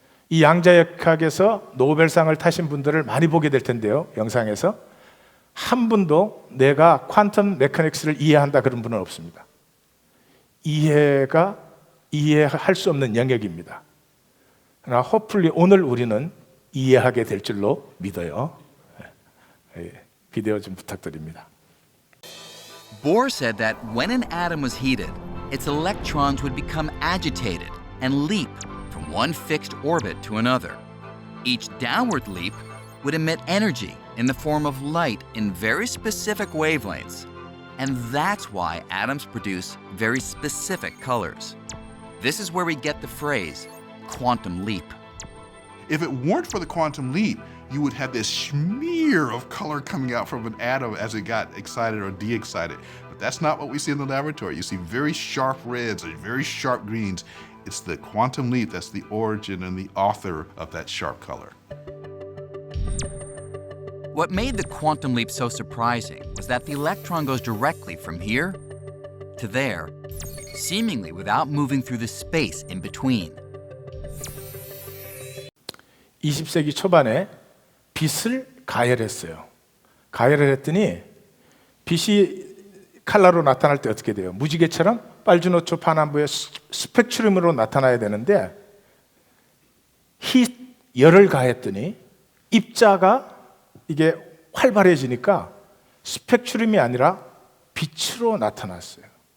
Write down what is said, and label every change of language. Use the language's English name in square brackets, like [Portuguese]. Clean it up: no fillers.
[Korean] 이 양자역학에서 노벨상을 타신 분들을 많이 보게 될 텐데요, 영상에서 한 분도 내가 퀀텀 메커닉스를 이해한다 그런 분은 없습니다. 이해할 수 없는 영역입니다. 그러나 hopefully 오늘 우리는 이해하게 될 줄로 믿어요. 비디오 좀 부탁드립니다. [English] Bohr said that when an atom was heated, its electrons would become agitated and leap from one fixed orbit to another. Each downward leap would emit energy in the form of light in very specific wavelengths. And that's why atoms produce very specific colors. This is where we get the phrase quantum leap. If it weren't for the quantum leap, you would have this smear of color coming out from an atom as it got excited or de-excited. But that's not what we see in the laboratory. You see very sharp reds and very sharp greens. It's the quantum leap that's the origin and the author of that sharp color. What made the quantum leap so surprising was that the electron goes directly from here to there, seemingly without moving through the space in between. [Korean] 20세기 초반에 빛을 가열했어요. 가열을 했더니 빛이 칼라로 나타날 때 어떻게 돼요? 무지개처럼 빨주노초 파남부의 스펙트럼으로 나타나야 되는데 열을 가했더니 입자가 이게 활발해지니까 스펙트럼이 아니라 빛으로 나타났어요.